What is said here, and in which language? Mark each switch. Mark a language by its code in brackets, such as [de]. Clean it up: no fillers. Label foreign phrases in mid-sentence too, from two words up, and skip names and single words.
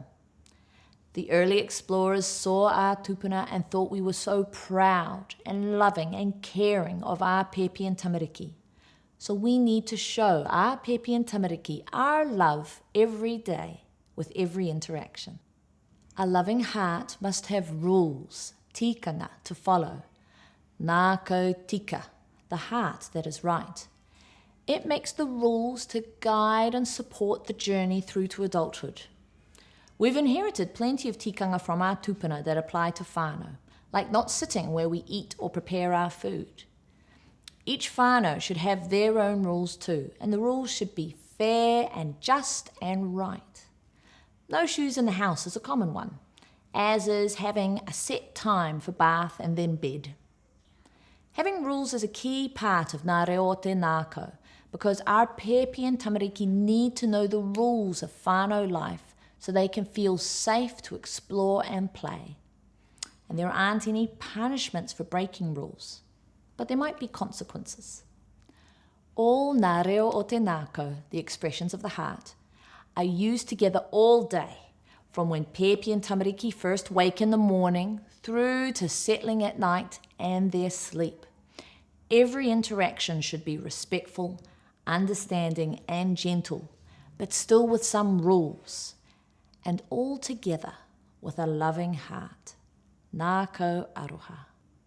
[en] The early explorers saw our tūpuna and thought we were so proud and loving and caring of our Pēpi and tamariki. So we need to show our Pēpi and tamariki our love every day with every interaction. A loving heart must have rules, tikanga, to follow. [mi] Ngākau tika, [en] the heart that is right. It makes the rules to guide and support the journey through to adulthood. We've inherited plenty of tikanga from our tūpuna that apply to whānau, like not sitting where we eat or prepare our food. Each whānau should have their own rules too, and the rules should be fair and just and right. No shoes in the house is a common one, as is having a set time for bath and then bed. Having rules is a key part of [mi] Ngā reo o te ngākau, [en] because our Pēpi and tamariki need to know the rules of whānau life so they can feel safe to explore and play. And there aren't any punishments for breaking rules, but there might be consequences. All [mi] Ngā reo o te ngākau, [en] the expressions of the heart, are used together all day, from when Pēpi and tamariki first wake in the morning through to settling at night and their sleep. Every interaction should be respectful, understanding and gentle, but still with some rules, and all together with a loving heart. [mi] Ngākau aroha.